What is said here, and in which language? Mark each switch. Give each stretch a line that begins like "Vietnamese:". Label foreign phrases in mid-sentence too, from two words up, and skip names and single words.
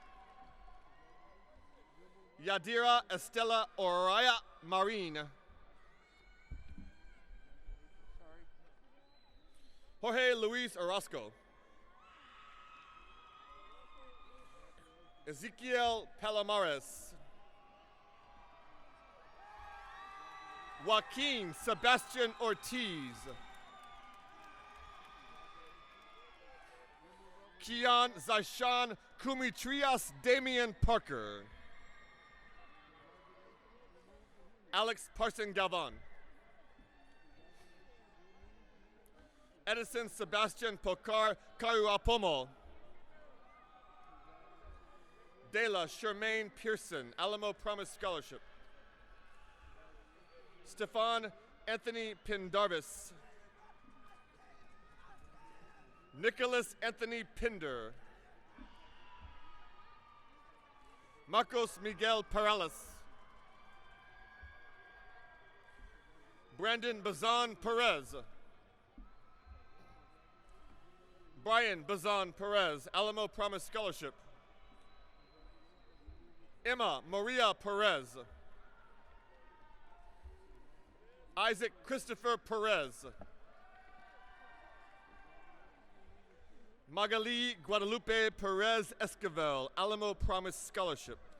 English: Yadira Estela Oraya Marine. Jorge Luis Orozco. Ezequiel Palomares. Joaquin Sebastian Ortiz. Kian Zaishan Kumitrias Damian Parker. Alex Parson Galvan. Edison Sebastian Pocar Karuapomo. Dela Shermaine Pearson, Alamo Promise Scholarship. Stefan Anthony Pendarvis. Nicholas Anthony Pinder. Marcos Miguel Perales. Brandon Bazan Perez. Brian Bazan Perez, Alamo Promise Scholarship. Emma Maria Perez. Isaac Christopher Perez. Magali Guadalupe Perez Esquivel, Alamo Promise Scholarship.